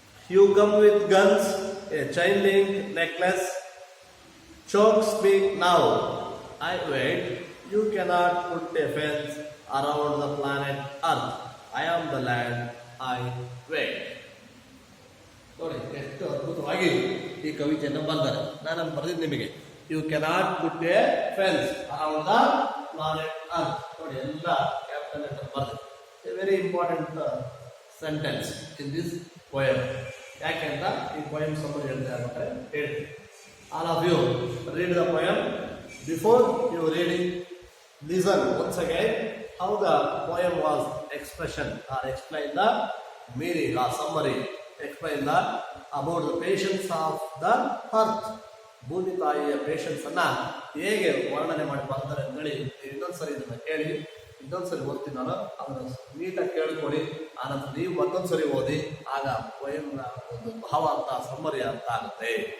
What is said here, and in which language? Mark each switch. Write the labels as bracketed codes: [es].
[en] You come with guns, a chain link necklace, chokes me now. I wait. You cannot put a fence around the planet Earth. I am the land. I wait. [kn] ನೋಡಿ ಎಷ್ಟು ಅದ್ಭುತವಾಗಿ ಈ ಕವಿತೆಯನ್ನು ಬರೆದಾರೆ. ನಾನು ಬರೆದಿದ್ದು ನಿಮಗೆ. [en] You cannot put a fence around the planet earth. [kn] ನೋಡಿ ಎಲ್ಲ ಕ್ಯಾಪಿಟಲ್ ಲೆಟರ್ ಬರೆದಿದೆ. [en] A very important sentence in this poem. [kn] ಯಾಕೆಂತ ಈ ಪೊಯಮ್ ಸಂಬಂಧ ಹೇಳ್ತಾ ಇರ್ಬೇಕಾದ್ರೆ ಹೇಳ್ತೀನಿ. [en] All of you read the poem. Before you reading, listen once again how the poem was expression or explain the meaning or summary, explain the about the patience of the earth. [kn] ಭೂಮಿ ತಾಯಿಯ patience ಅನ್ನ ಹೇಗೆ ವರ್ಣನೆ ಮಾಡಿ ಬರ್ತಾರೆ ಅಂತೇಳಿ ಇನ್ನೊಂದ್ಸರಿ ಇದನ್ನ ಕೇಳಿ, ಇನ್ನೊಂದ್ಸರಿ ಓದ್ತೀನಿ ನಾನು, ಅದನ್ನ ನೀಟಾಗಿ ಕೇಳ್ಕೊಳ್ಳಿ. ಆನಂತರ ನೀವು ಮತ್ತೊಂದ್ಸರಿ ಓದಿ, ಆಗ ಪೊಯಮ್ನ ಒಂದು ಭಾವಾರ್ಥ ಸಮ್ಮರಿ ಅರ್ಥ ಆಗುತ್ತೆ.